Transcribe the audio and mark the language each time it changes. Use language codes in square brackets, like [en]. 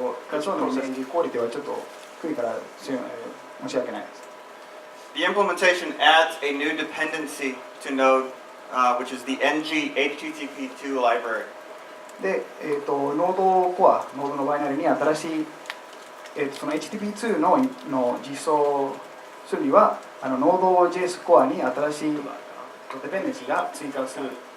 [ja] 画像のイメージクオリティはちょっと低いから申し訳ないです。 [en] The implementation adds a new dependency to Node, which is the ng HTTP2 library. [ja] で、Node コア、Node のバイナリに新しいその HTTP2 の実装するにはNode.js コアに新しいデペンデンシーが追加する。